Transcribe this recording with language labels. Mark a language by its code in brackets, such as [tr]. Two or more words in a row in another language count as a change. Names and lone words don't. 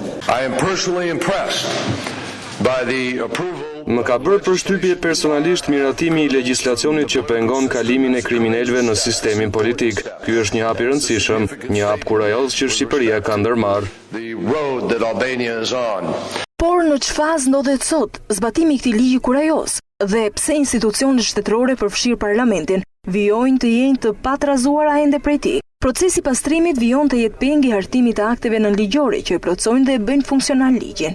[en] I am personally impressed by the approval. [sq] Më ka bërë përshtypje personalisht miratimi i legjislacionit që pengon kalimin e kriminalëve në sistemin politik. Ky është një hap i rëndësishëm, një hap kurajos që Shqipëria ka ndërmarrë. [en] The road that Albania is on. [sq] Por në çfarë ndodhet sot zbatimi i këtij ligji kurajos dhe pse institucionet shtetërore përfshirë Parlamentin vijojnë të jenë të patrazuara ende prej tij? Procesi pastrimit vijon të jetë pengi i hartimit të akteve nënligjore që e plotësojnë dhe e bëjnë funksional ligjin.